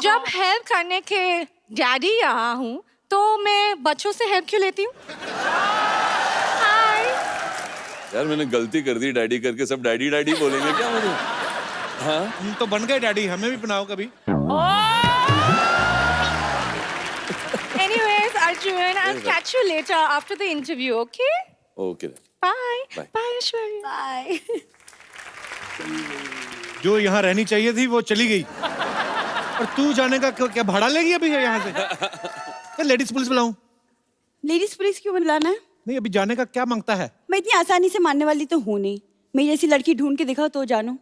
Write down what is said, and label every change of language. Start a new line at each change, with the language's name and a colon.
Hindi: जब हेल्प करने के डैडी यहाँ हूँ तो मैं बच्चों से हेल्प क्यों लेती हूँ? हाय यार मैंने गलती कर दी डैडी करके, सब डैडी डैडी बोलेंगे क्या मुझे? हाँ हम तो बन गए डैडी, हमें भी बनाओ कभी।
English: Anyways, Arjun, I'll catch you later after the interview, okay? Okay Bye. Bye. Bye, Aishwarya. Bye.
Hindi: जो यहाँ रहनी चाहिए थी वो चली गई, और तू जाने का क्या भाड़ा लेगी अभी यहाँ से? Ladies police बुलाऊं? लेडीज पुलिस क्यों बुलाना है? नहीं, अभी जाने का क्या मांगता है? मैं इतनी आसानी से मानने वाली तो हूँ नहीं। मैं जैसी लड़की ढूंढ के दिखाओ तो जानो।